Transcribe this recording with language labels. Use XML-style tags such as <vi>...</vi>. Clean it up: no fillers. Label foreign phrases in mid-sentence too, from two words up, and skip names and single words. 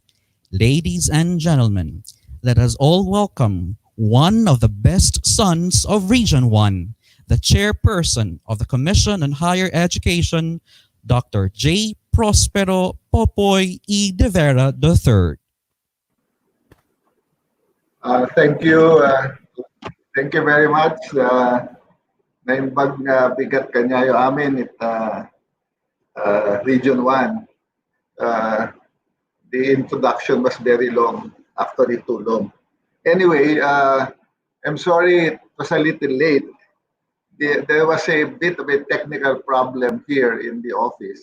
<en>Ladies and gentlemen, let us all welcome one of the best sons of Region 1, the chairperson of the Commission on Higher Education, Dr. J. Prosepero Popoy E. De Vera III. Thank you. Thank you very much.</en> <ilo>Naimbag nga bigat kanyayo amin it Region 1.</ilo> <en>The introduction was very long, actually too long. Anyway, I'm sorry it was a little late. There was a bit of a technical problem here in the office.</en>